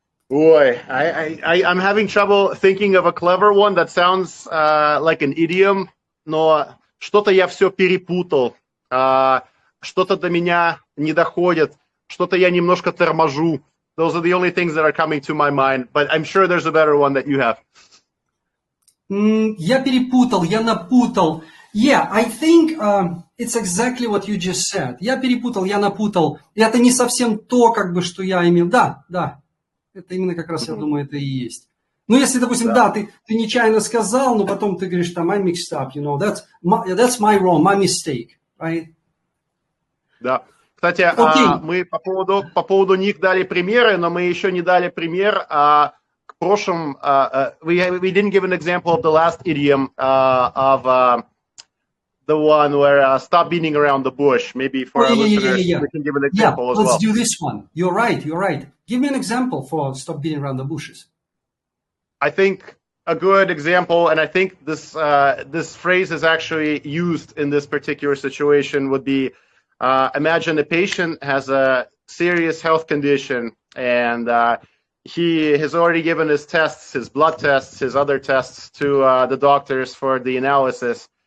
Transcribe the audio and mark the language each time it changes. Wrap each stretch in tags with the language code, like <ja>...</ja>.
<ru>Boy, I'm having trouble thinking of a clever one that sounds like an idiom, но что-то я все перепутал, что-то до меня не доходит, что-то я немножко торможу.</ru> <en>Those are the only things that are coming to my mind, but I'm sure there's a better one that you have.</en> <ru>Я перепутал, я напутал.</ru> <en>Yeah, I think it's exactly what you just said.</en> <ru>Я перепутал, я напутал. И это не совсем то, что я имел. Да. Это именно как раз, я думаю, это и есть. Ну, если, допустим, ты нечаянно сказал, но потом ты говоришь, I mixed up, that's my wrong, my mistake, right? Да. Кстати, мы по поводу них дали примеры, но мы еще не дали пример к прошлым.</ru> <en>We didn't give an example of the last idiom of the one where stop beating around the bush. Maybe for our listeners, we can give an example as well. Let's do this one. You're right. Give me an example for stop beating around the bushes. I think a good example, and I think this phrase is actually used in this particular situation, would be, imagine a patient has a serious health condition, and he has already given his tests, his blood tests, his other tests to the doctors for the analysis.</en>